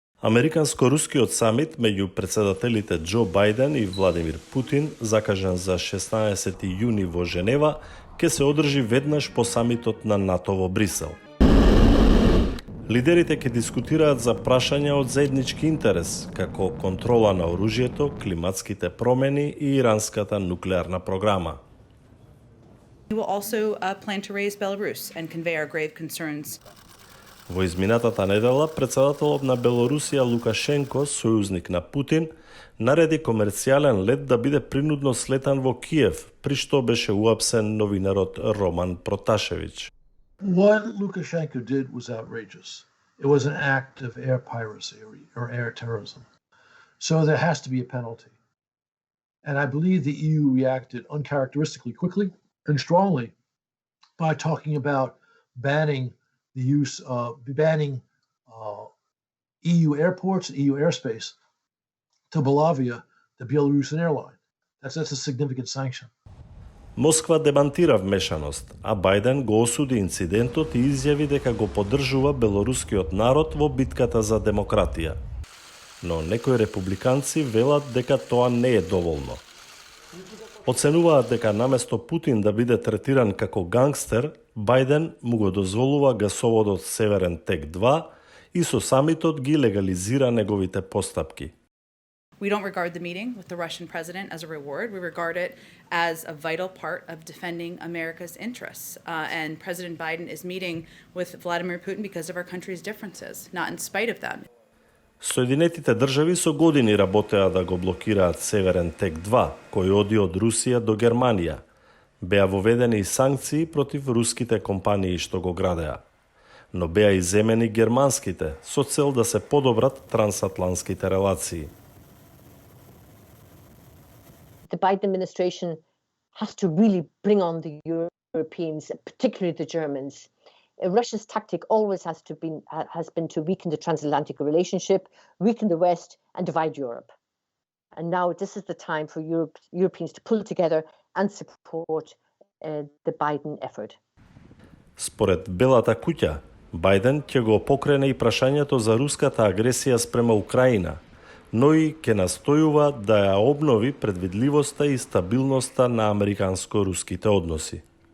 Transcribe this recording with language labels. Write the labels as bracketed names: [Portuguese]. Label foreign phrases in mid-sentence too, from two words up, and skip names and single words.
[Macedonian] Американско-рускиот самит меѓу председателите Џо Бајден и Владимир Путин, закажан за 16 јуни во Женева, ќе се одржи веднаш по самитот на НАТО во Брисел. Лидерите ќе дискутираат за прашања од заеднички интерес, како контрола на оружјето, климатските промени и иранската нуклеарна програма. [English] We will also plan to raise Belarus and convey our grave concerns. [Macedonian] Во изминатата недела, председателот на Белорусија Лукашенко, сојузник на Путин, нареди комерцијален лет да биде принудно слетан во Киев, при што беше уапсен новинарот Роман Проташевич. [English] What Lukashenko did was outrageous. It was an act of air piracy or air terrorism. So there has to be a penalty. And I believe the EU reacted uncharacteristically quickly and strongly by talking about banning EU airports and EU airspace to Belavia, the Belarusian airline. That's a significant sanction. [Macedonian] Москва демантира вмешаност, а Бајден го осуди инцидентот и изјави дека го поддржува белорускиот народ во битката за демократија. Но некои републиканци велат дека тоа не е доволно. Оценуваат дека наместо Путин да биде третиран како гангстер, Бајден му го дозволува гасоводот Северен тек 2 и со самитот ги легализира неговите постапки. [English] We don't regard the meeting with the Russian president as a reward. We regard it as a vital part of defending America's interests. And President Biden is meeting with Vladimir Putin because of our country's differences, not in spite of them. [Macedonian] Соединетите држави со години работеа да го блокираат Северен тек 2, кој оди од Русија до Германија. Беа воведени и санкции против руските компании што го градеа. Но беа и земени германските, со цел да се подобрат трансатлантските релации. [English] The Biden administration has to really bring on the Europeans, particularly the Germans. Russia's tactic always has been to weaken the transatlantic relationship, weaken the West, and divide Europe. And now this is the time for Europeans to pull together and support the Biden effort. [Macedonian] Според Белата куќа, Бајден ќе го покрене и прашањето за руската агресија спрема Украина, но и ќе настојува да ја обнови предвидливоста и стабилноста на американско-руските односи.